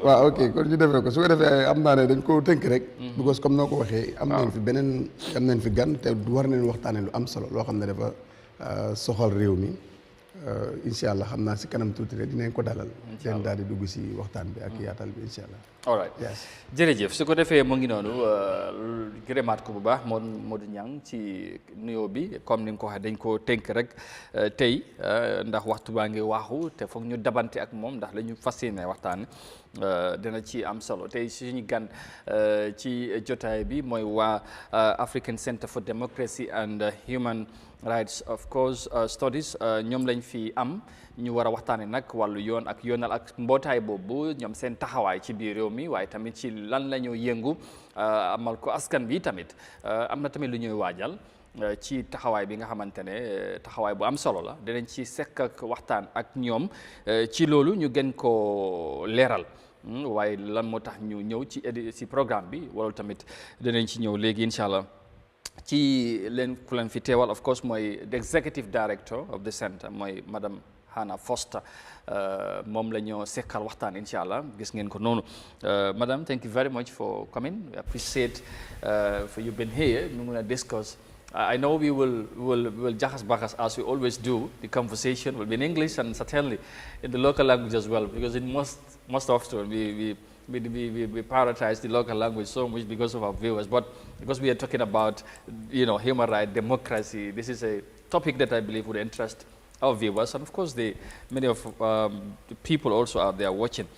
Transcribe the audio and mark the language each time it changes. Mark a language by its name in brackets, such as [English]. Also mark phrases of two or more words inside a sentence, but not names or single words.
[Wolof] waaw ok kon ñu defee ko su ko defee am naa ne dañ ko tënk rek. because comme noo ko waxee. am nañ fi gan te war nañ waxtaanee lu am solo loo xam ne dafa soxal réew mi. [Arabic] إن شاء الله [Wolof] xam naa si kanam tuuti rek dinañ ko dalal. leen daal di dugg si waxtaan bi ak yaatal bi [Arabic] إن شاء الله. [English] all right [Wolof] jërëjëf su ko defee mu ngi noonu gërëmaat ko bu baax Modou Niang ci nuyoo bi. comme ni nga ko waxee dañ ko tënk rek tey ndax waxtu baa ngi waaxu te foog ñu dabante ak moom ndax la ñu fas yéene waxtaan dina ci am solo. tey suñu gan ci jotaay bi mooy waa African Center for Democracy and Human Rights of course studies. ñoom lañ fi am ñu war a waxtaane nag wàllu yoon ak yoonal ak mbootaay boobu, ñoom seen taxawaay ci biir réew mi, waaye tamit ci lan la ñu yëngu amal ko askan bi. tamit am na tamit lu ñuy waajal ci taxawaay bi nga xamante ne taxawaay bu am solo la. dinañ ci sekk ak waxtaan ak ñoom ci loolu ñu gën ko leeral. waaye lan moo tax ñu ñëw ci programme bi wala tamit dinañ ci ñëw léegi [Arabic] إن شاء الله. [Wolof] ci leen ku leen fi teewal [English] of course [Wolof] mooy [English] the executive director of the center [Wolof] mooy madame Hannah Foster. moom la ñoo sekkal waxtaan [Arabic] إن شاء الله [Wolof] gis ngeen ko noonu. [English] madam, thank you very much for coming. We appreciate for you been here. We're going to discuss. I know we will jahas bahas as we always do. The conversation will be in English and certainly in the local language as well, because in most often we prioritize the local language so much because of our viewers, but because we are talking about human rights, democracy, this is a topic that I believe would interest our viewers, and of course many of the people also out there watching.